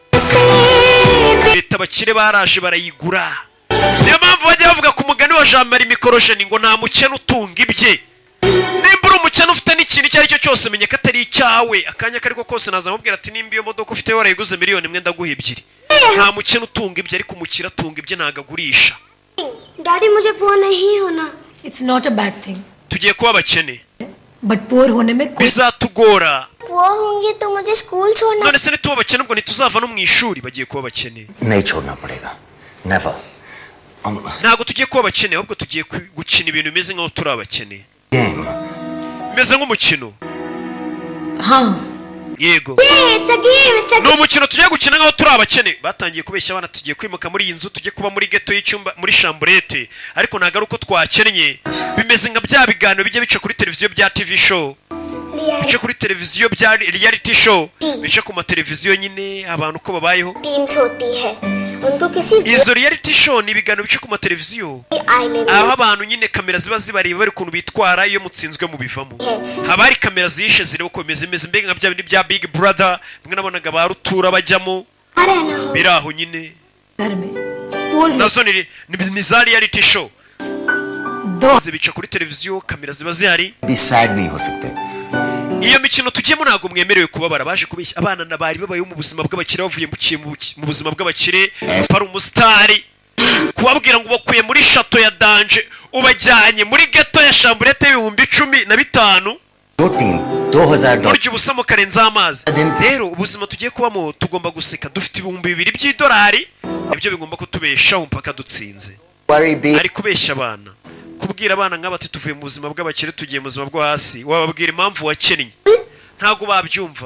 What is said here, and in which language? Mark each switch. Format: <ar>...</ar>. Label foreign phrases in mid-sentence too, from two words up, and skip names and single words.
<rw>Leta abakire baraje barayigura. Niyo mpamvu bajya bavuga ku mugani wa Jean Marie Mikorojeni ngo nta mukene utunga ibye. Nimba uri umukene ufite n'ikintu icyo ari cyo cyose menye ko atari icyawe. Akanya kariko kose naza mubwira ati nimba iyo modoka ufite warayiguze miliyoni 1 ndaguha 2. Nta mukene utunga ibye, ariko umukire atunga ibye ntago agurisha.</rw> <hi>डैडी मुझे पुअर नहीं होना.</hi> <en>it's not a bad thing</en> <rw>Tugiye kuba abakene</rw> <en>but poor</en> <hi>होने में कोई</hi> <rw>bizatugora.</rw> <hi>पुअर होंगी तो मुझे स्कूल छोड़ना.</hi> <rw>None se nituba abakene ubwo ntituzava no mu ishuri. Bagiye kuba abakene.</rw> <hi>नहीं छोड़ना पड़ेगा.</hi> <en>Never.</en> <rw>Ntago tugiye kuba abakene, ahubwo tugiye gukina ibintu bimeze nk'aho turi abakene. Game. Bimeze nk'umukino.</rw> <hi>हाँ</hi> <rw>Yego.</rw> <en>It's a game. It's a</en> <rw>Ni umukino tugiye gukina nk'aho turi abakene. Batangiye kubeshya abana tugiye kwimuka muri iyi nzu, tugiye kuba muri ghetto y'icyumba muri chambrette, ariko ntago ari uko twakennye. Bimeze nka bya biganiro bijya bica kuri televiziyo bya</rw> <en>TV show,</en> <rw>bica kuri televiziyo bya</rw> <en>reality show,</en> <rw>bica ku mateleviziyo nyine abantu uko babayeho.</rw> <hi>टीम्स होती है. उनको किसी</hi> <rw>Izo</rw> <en>reality show</en> <rw>ni ibiganiro bica ku mateleviziyo,</rw> <hi>आईने</hi> <rw>aho abantu nyine kamera ziba zibareba bari ukuntu bitwara iyo mutsinzwe mu bivamo. Haba hari kamera zishe zireba uko bimeze mbega nka bya bindi bya Big Brother bimwe nabonaga ba rutura bajyamo.</rw> <hi>आ रहना हो.</hi> <rw>Biraho nyine</rw> <hi>घर में पुअर</hi> <rw>nazo ni za</rw> <en>reality show</en> <hi>दो</hi> <rw>zibica kuri televiziyo, kamera ziba zihari.</rw> <hi>भी sad नहीं हो सकते.</hi> <rw>Iyo mikino tugiyemo ntabwo mwemerewe kubabara. Baje kubeshya abana na bari babayeho mu buzima bw'abakire, bavuye mu buzima bw'abakire bari umusitari, kubabwira ngo bakuye muri shato ya danje ubajyanye muri ghetto ya chambrette $15,000.</rw> <hi>दो टीम $2,000.</hi> <rw>Burya ubusa mu karenza amazi. Rero ubuzima tugiye kubamo tugomba guseka. Dufite $2,000 by'idolari, ibyo bigomba kutubeshaho mpaka dutsinze.</rw> <en>Worry big.</en> <rw>Ari kubeshya abana, kubwira abana nk'abati tuvuye mu buzima bw'abakire tugiye mu buzima bwo hasi, wababwira impamvu wakennye ntago babyumva.</rw>